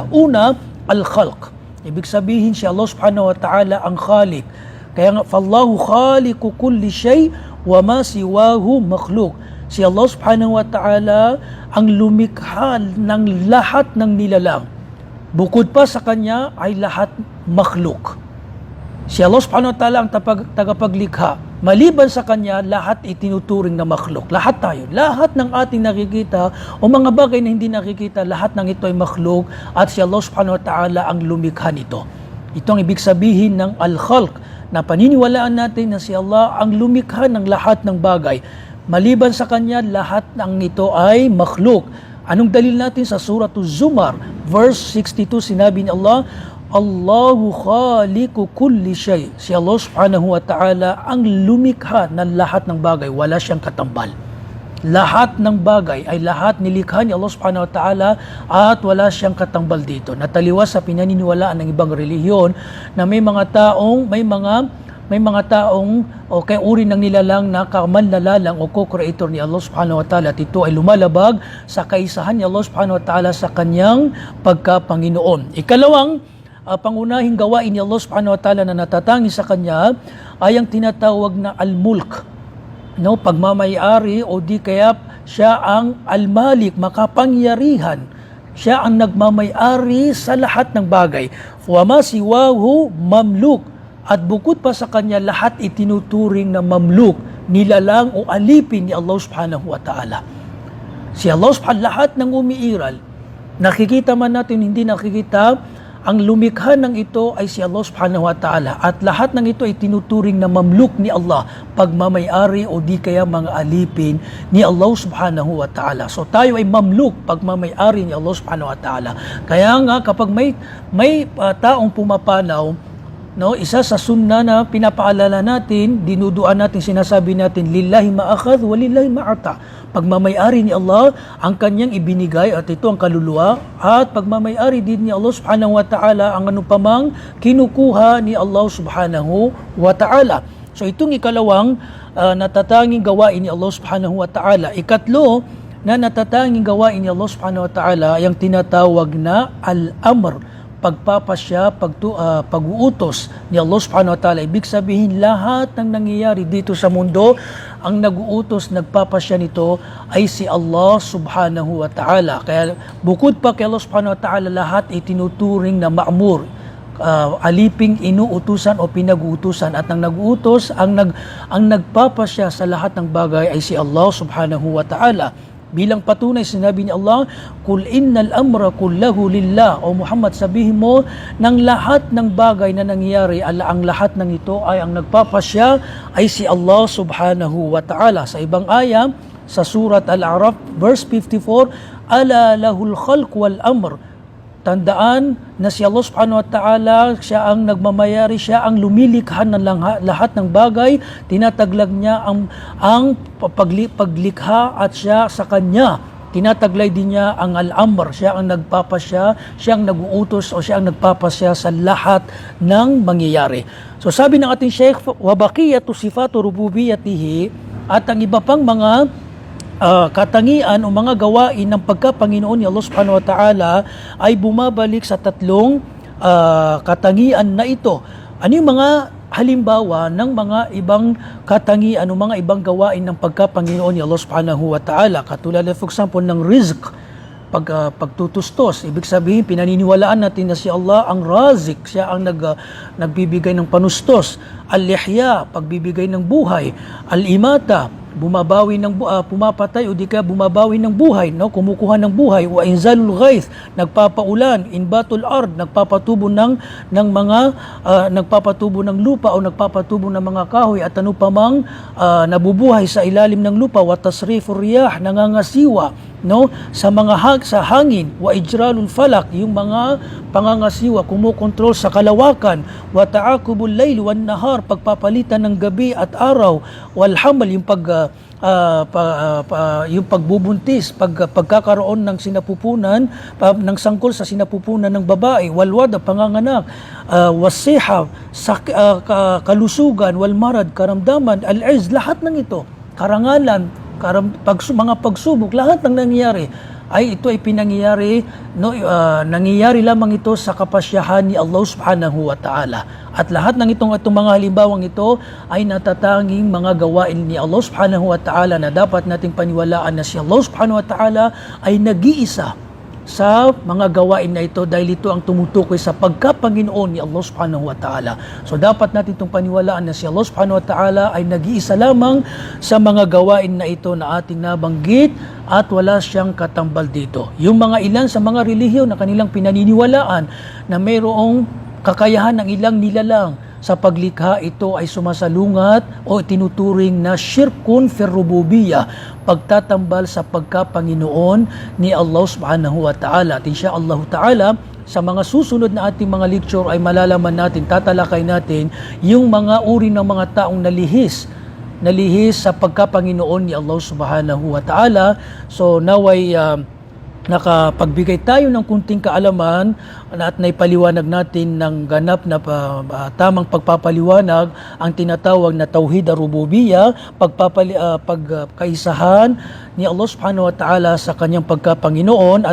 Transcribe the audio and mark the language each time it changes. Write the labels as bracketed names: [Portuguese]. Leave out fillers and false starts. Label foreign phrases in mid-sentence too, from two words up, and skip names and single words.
[Filipino] Una, al-khalq. Ibig sabihin si Allah [Arabic] سبحانه وتعالى [Filipino] ang khaliq. Kaya nga, [Arabic] فالله خالق كل شيء وما سواه مخلوق. [Filipino] Si Allah [Arabic] سبحانه وتعالى [Filipino] ang lumikha ng lahat ng nilalang. Bukod pa sa Kanya ay lahat makhluk. Si Allah [Arabic] سبحانه وتعالى [Filipino] ang tagapaglikha. Maliban sa Kanya, lahat itinuturing na makhluk. Lahat tayo. Lahat ng ating nakikita o mga bagay na hindi nakikita, lahat ng ito ay makhluk at si Allah [Arabic] سبحانه وتعالى [Filipino] ang lumikha nito. Ito ang ibig sabihin ng al-khalq, na paniniwalaan natin na si Allah ang lumikha ng lahat ng bagay. Maliban sa Kanya, lahat ng ito ay makhluk. Anong dalil natin sa Suratul Zumar, verse 62, sinabi ni Allah, [Arabic] الله خالق كل شيء. [Filipino] Si Allah [Arabic] سبحانه وتعالى [Filipino] ang lumikha ng lahat ng bagay, wala siyang katambal. Lahat ng bagay ay lahat nilikha ni Allah [Arabic] سبحانه وتعالى [Filipino] at wala siyang katambal dito. Nataliwas sa pinaniniwalaan ng ibang relihiyon na may mga taong o kaya uri ng nilalang na kamanlalalang o co-creator ni Allah [Arabic] سبحانه وتعالى, [Filipino] at ito ay lumalabag sa kaisahan ni Allah [Arabic] سبحانه وتعالى [Filipino] sa kanyang pagkapanginoon. Ikalawang pangunahing gawain ni Allah [Arabic] سبحانه وتعالى [Filipino] na natatangi sa Kanya ay ang tinatawag na al-mulk, no, pagmamayari o di kaya siya ang al-malik, makapangyarihan. Siya ang nagmamayari sa lahat ng bagay. [Arabic] وما سواه مملوك. [Filipino] At bukod pa sa Kanya, lahat itinuturing na mamluk, nilalang o alipin ni Allah [Arabic] سبحانه وتعالى. [Filipino] Si Allah subhanahu, lahat ng umiiral, nakikita man natin, hindi nakikita, ang lumikha ng ito ay si Allah [Arabic] سبحانه وتعالى [Filipino] at lahat ng ito ay tinuturing na mamluk ni Allah, pagmamayari o di kaya mga alipin ni Allah [Arabic] سبحانه وتعالى. [Filipino] So tayo ay mamluk, pagmamayari ni Allah [Arabic] سبحانه وتعالى. [Filipino] Kaya nga kapag may taong pumapanaw, no, isa sa sunna na pinapaalala natin, dinuduan natin, sinasabi natin, [Arabic] لله ما أخذ ولله ما أعطى. [Filipino] Pagmamayari ni Allah ang kanyang ibinigay at ito ang kaluluwa, at pagmamayari din ni Allah [Arabic] سبحانه وتعالى [Filipino] ang anupamang kinukuha ni Allah [Arabic] سبحانه وتعالى. [Filipino] So itong ikalawang natatanging gawain ni Allah [Arabic] سبحانه وتعالى. [Filipino] Ikatlo na natatanging gawain ni Allah [Arabic] سبحانه وتعالى [Filipino] ay ang tinatawag na al-amr, pagpapasya, pag-uutos ni Allah [Arabic] سبحانه وتعالى. [Filipino] Ibig sabihin, lahat ng nangyayari dito sa mundo, ang nag-uutos, nagpapasya nito ay si Allah [Arabic] سبحانه وتعالى. [Filipino] Kaya bukod pa kay Allah [Arabic] سبحانه وتعالى, [Filipino] lahat ay tinuturing na ma'mur, aliping inuutusan o pinag-uutusan, at ang nag-uutos, ang nagpapasya sa lahat ng bagay ay si Allah [Arabic] سبحانه وتعالى. [Filipino] Bilang patunay, sinabi ni Allah, [Arabic] "قل إن الأمر كله لله." [Filipino] O Muhammad, sabihin mo, ng lahat ng bagay na nangyayari, ang lahat ng ito ay ang nagpapasya ay si Allah [Arabic] سبحانه وتعالى. [Filipino] Sa ibang aya, sa surat Al-A'raf, verse 54, [Arabic] "ألا له الخلق والأمر." [Filipino] Tandaan na si Allah [Arabic] سبحانه وتعالى, [Filipino] siya ang nagmamayari, siya ang lumilikha ng lahat ng bagay, tinataglag niya ang paglikha, at siya sa kanya tinataglay din niya ang al-amr, siya ang nagpapasya, siya ang nag-uutos o siya ang nagpapasya sa lahat ng mangyayari. So sabi ng ating Sheikh, [Arabic] وبقية صفات ربوبيته, [Filipino] at ang iba pang mga katangian o mga gawain ng pagka-Panginoon ni Allah [Arabic] سبحانه وتعالى [Filipino] ay bumabalik sa tatlong katangian na ito. Ano yung mga halimbawa ng mga ibang katangian o mga ibang gawain ng pagka-Panginoon ni Allah [Arabic] سبحانه وتعالى? [Filipino] Katulad, [English] for example, [Filipino] ng rizq, pagtutustos. Ibig sabihin, pinaniniwalaan natin na si Allah ang razik, siya ang nagbibigay ng panustos. Al-ihya, pagbibigay ng buhay. Al-imata, bumabawi ng pumapatay o di ka bumabawi ng buhay, no, kumukuha ng buhay. [Arabic] وإنزال الغيث, [Filipino] nagpapaulan. [Arabic] إنبات الأرض, [Filipino] nagpapatubo ng mga nagpapatubo ng lupa o nagpapatubo ng mga kahoy at ano pa mang nabubuhay sa ilalim ng lupa. [Arabic] وتصريف الرياح, [Filipino] nangangasiwa, no, sa hangin. [Arabic] وإجراء الفلك, [Filipino] yung mga pangangasiwa, kumukontrol sa kalawakan. [Arabic] وتعاقب الليل والنهار, [Filipino] pagpapalitan ng gabi at araw. [Arabic] والحمل, [Filipino] yung yung pagbubuntis, pagkakaroon ng sinapupunan, ng sangkol sa sinapupunan ng babae. [Arabic] والوضع, [Filipino] panganganak. Wasiha, kalusugan. [Arabic] والمرض, [Filipino] karamdaman. Al-izz, lahat ng ito, karangalan, mga pagsubok, lahat ng nangyayari ay ito ay pinangyayari, no, nangyayari lamang ito sa kapasyahan ni Allah [Arabic] سبحانه وتعالى. [Filipino] At lahat ng itong mga halimbawang ito ay natatanging mga gawain ni Allah [Arabic] سبحانه وتعالى [Filipino] na dapat nating paniwalaan na si Allah [Arabic] سبحانه وتعالى [Filipino] ay nag-iisa sa mga gawain na ito dahil ito ang tumutukoy sa pagka-Panginoon ni Allah [Arabic] سبحانه وتعالى. [Filipino] So dapat natin itong paniwalaan na si Allah [Arabic] سبحانه وتعالى [Filipino] ay nag-iisa lamang sa mga gawain na ito na ating nabanggit at wala siyang katambal dito. Yung mga ilan sa mga relihiyon na kanilang pinaniniwalaan na mayroong kakayahan ng ilang nilalang sa paglikha, ito ay sumasalungat o tinuturing na [Arabic] شرك في الربوبية, [Filipino] pagtatambal sa pagka-Panginoon ni Allah [Arabic] سبحانه وتعالى. [Filipino] At [Arabic] إن شاء الله تعالى, [Filipino] sa mga susunod na ating mga lecture ay malalaman natin, tatalakay natin yung mga uri ng mga taong nalihis sa pagka-Panginoon ni Allah [Arabic] سبحانه وتعالى. [Filipino] So naway nakapagbigay tayo ng kunting kaalaman at naipaliwanag natin ng ganap na tamang pagpapaliwanag ang tinatawag na [Arabic] توحيد الربوبية, [Filipino] pagkaisahan ni Allah [Arabic] سبحانه وتعالى [Filipino] sa kanyang pagka-Panginoon.